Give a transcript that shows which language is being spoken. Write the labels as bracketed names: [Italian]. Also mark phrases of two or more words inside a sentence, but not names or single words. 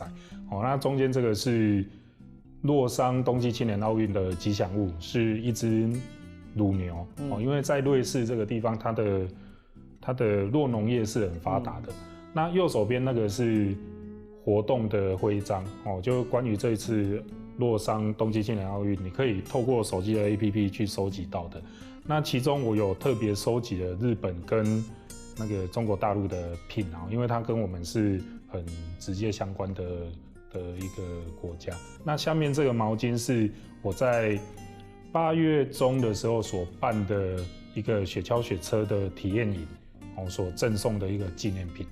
[Chinese] 那中間這個是洛桑冬季青年奧運的吉祥物，是一隻乳牛，因為在瑞士這個地方，它的酪農業是很發達的。那右手邊那個是活動的徽章，就關於這一次洛桑冬季青年奧運，你可以透過手機的 APP 去收集到的。那其中我有特別收集了日本跟那個中國大陸的品，因為它跟我們是很直接相關的一個國家。那下面這個毛巾是我在8月中的時候所辦的一個雪橇雪車的體驗營，所贈送的一個紀念品。